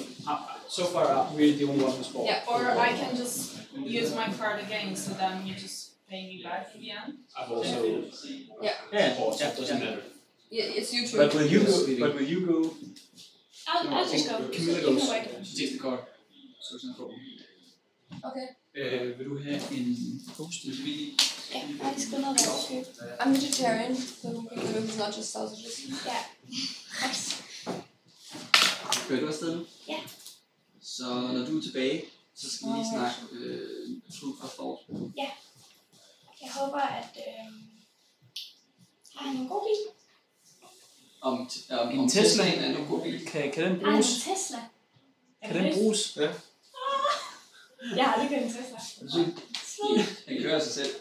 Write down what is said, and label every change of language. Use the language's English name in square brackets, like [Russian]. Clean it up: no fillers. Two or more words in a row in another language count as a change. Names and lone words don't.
[English] So far, we're the only one who's bought. Yeah, or I can just use my card again, so then you just pay me back at the end. I've also. Yeah. Doesn't matter. Yeah, it's you too. But will you go? I'll just go. Camilla goes. She takes the card. So it's no problem. Okay. [Danish] Vil du have en post? Ja, jeg skal noget være syg. [English] I'm vegetarian, so it's not just sausages. [Danish] Ja. Kører du afsted nu? Ja. Så når du er tilbage, så skal vi lige snakke [English] food for thought. [Danish] Ja. Jeg håber, at har en god bil? Om Teslaen er en god bil. Kan den Har en bruges? Tesla? Kan den bruges? Ja. Jeg har aldrig kørt en Tesla. Den kører sig selv.